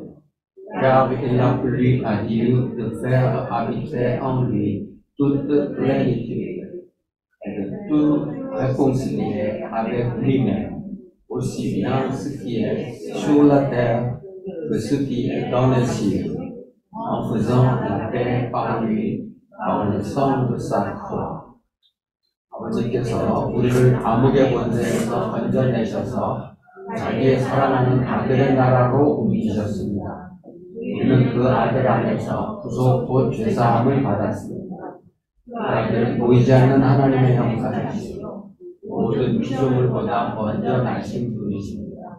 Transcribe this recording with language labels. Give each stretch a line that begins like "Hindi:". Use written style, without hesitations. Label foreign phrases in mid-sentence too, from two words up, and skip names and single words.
French: Car il a plu à Dieu de faire habiter en lui toute plénitude et de tout réconcilier avec lui-même, aussi bien ce qui est sur la terre que ce qui est dans les cieux, en faisant la paix par lui, par le sang de sa croix.
Korean: 아버지께서 우리를 암흑의 권세에서 건져내셔서 자기의 사랑하는 아들의 나라로 옮기셨습니다. 우리는 그 아들 안에서 구속 곧 죄사함을 받았습니다. 그 아들은 보이지 않는 하나님의 형상이시고 모든 피조물보다 먼저 나신 분이십니다.